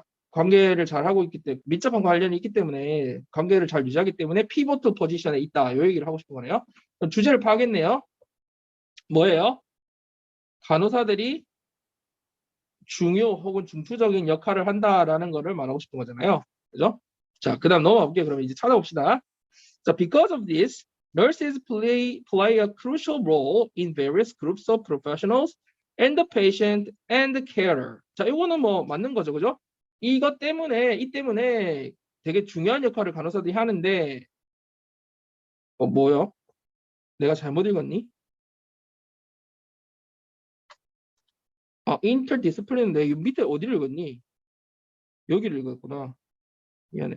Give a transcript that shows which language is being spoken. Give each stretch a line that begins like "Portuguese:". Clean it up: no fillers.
Korean: 관계를 잘 하고 있기 때문에, 밀접한 관련이 있기 때문에 관계를 잘 유지하기 때문에 피보트 포지션에 있다, 이 얘기를 하고 싶은 거네요. 주제를 파악했네요. 뭐예요? 간호사들이 중요 혹은 중추적인 역할을 한다라는 거를 말하고 싶은 거잖아요. 그죠? 자, 그 다음 넘어가 볼게요. 그러면 이제 찾아봅시다.
English: 자, because of this, nurses play a crucial role in various groups of professionals and the patient and the carer.
Korean: 자, 이거는 뭐 맞는 거죠, 그죠? 이 때문에 되게 중요한 역할을 간호사들이 하는데, 뭐요? 내가 잘못 읽었니? interdisciplin인데 밑에 어디를 읽었니? 여기를 읽었구나. 미안해.